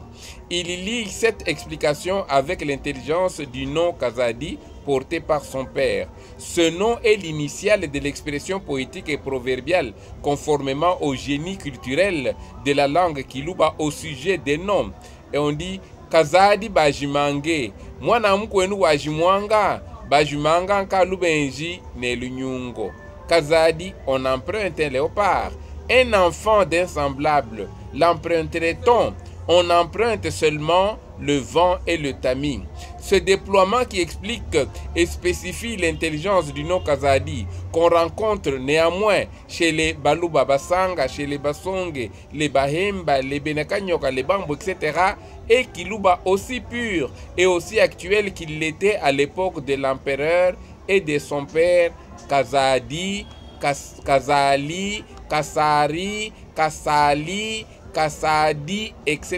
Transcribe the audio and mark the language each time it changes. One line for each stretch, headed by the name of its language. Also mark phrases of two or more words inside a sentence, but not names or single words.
French: Il lie cette explication avec l'intelligence du nom Kazadi porté par son père. Ce nom est l'initiale de l'expression poétique et proverbiale, conformément au génie culturel de la langue Kiluba au sujet des noms. Et on dit
Luba-Katanga: Kazadi bajimange, mwana mkwenu wajimwanga, bajimanga kalubenji ne lunyungo.
French: Kazadi, on emprunte un léopard, un enfant d'un semblable. L'emprunterait-on? On emprunte seulement le vent et le tamis. Ce déploiement qui explique et spécifie l'intelligence du nom Kazadi, qu'on rencontre néanmoins chez les Baluba Basanga, chez les Basonge, les Bahemba, les Benakanyoka, les Bambo, etc., et Kiluba aussi pur et aussi actuel qu'il l'était à l'époque de l'empereur et de son père Kazadi, Kazali, Kasari, Kasali, Kasadi, etc.